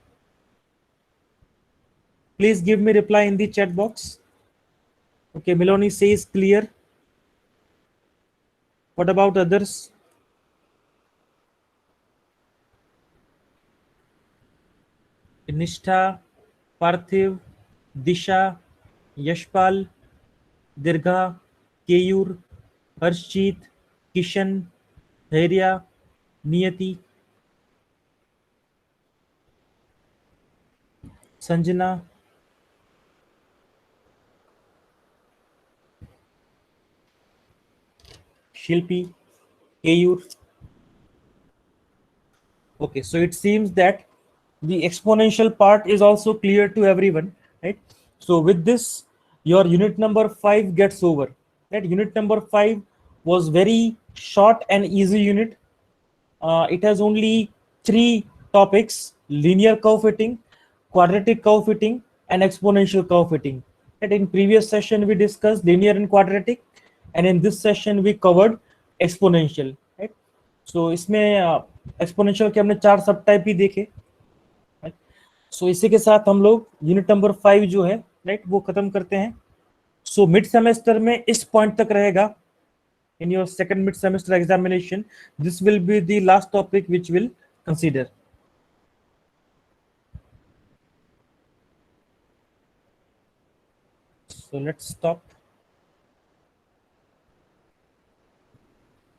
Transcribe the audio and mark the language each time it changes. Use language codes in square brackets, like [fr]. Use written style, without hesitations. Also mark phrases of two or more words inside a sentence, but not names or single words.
[en] Please give me reply in the chat box. Okay, Miloni says clear. What about others? Nishtha, Parthiv, Disha, Yashpal, Dirgha, Keyur, Harshit, Kishan, Dhairya, Niyati, Sanjana, Shilpi, Keyur. Okay, so it seems that the exponential part is also clear to everyone, right? So with this, your unit number 5 gets over. Right? Unit number 5 was very short and easy unit. It has only three topics: linear curve fitting, quadratic curve fitting, and exponential curve fitting. And in previous session, we discussed linear and quadratic, and in this session, we covered exponential. Right? [hi] So इसमें एक्सपोनेंशियल के हमने चार [en] sub type [hi] ही देखे. सो इसी के साथ हम लोग [en] unit number [hi] 5 जो है राइट वो खत्म करते हैं. सो [en] mid semester [hi] में इस पॉइंट तक रहेगा. [en] In your second mid semester examination, this will be the last topic which we'll consider. So let's stop this session here.